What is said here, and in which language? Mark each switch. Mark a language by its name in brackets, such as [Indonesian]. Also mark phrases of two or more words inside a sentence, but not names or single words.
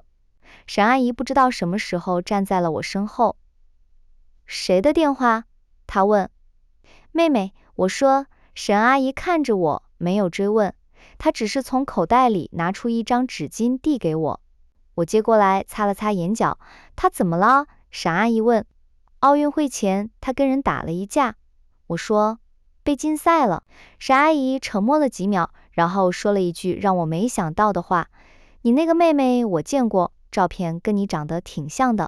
[Chinese] 沈阿姨不知道什麼時候站在了我身後。誰的電話？她問。妹妹，我說。沈阿姨看着我，沒有追問，她只是從口袋裡拿出一張紙巾遞給我。我接過來，擦了擦眼角。她怎麼了？沈阿姨問。奧運會前，她跟人打了一架。我說，被禁賽了。沈阿姨沉默了幾秒，然後說了一句讓我沒想到的話：你那個妹妹我見過，照片跟你長得挺像的。